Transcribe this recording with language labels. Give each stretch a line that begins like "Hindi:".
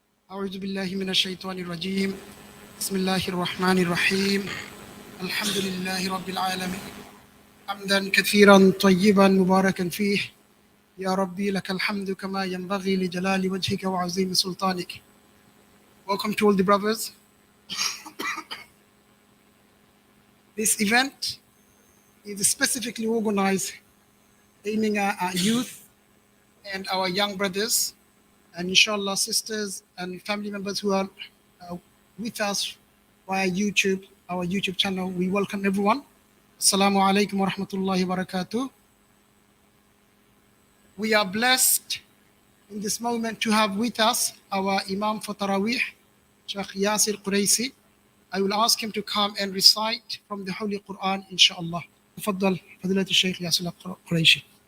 Arabic: أعوذ بالله من الشيطان الرجيم بسم الله الرحمن الرحيم الحمد لله رب العالمين حمدا كثيرا طيبا مباركا فيه يا ربي لك الحمد كما ينبغي لجلال وجهك وعظيم سلطانك.
English: Welcome to all the brothers. This event is specifically organized aiming at our youth and our young brothers and inshallah sisters and family members who are with us via YouTube, our YouTube channel. We welcome everyone.
Arabic: Assalamu alaikum wa rahmatullahi wa barakatuh.
English: We are blessed in this moment to have with us our Imam for Taraweeh, Sheikh Yasir Quraisi. I will ask him to come and recite from the Holy Quran, inshallah.
Arabic: تفضل فضيلة الشيخ ياسر قريشي.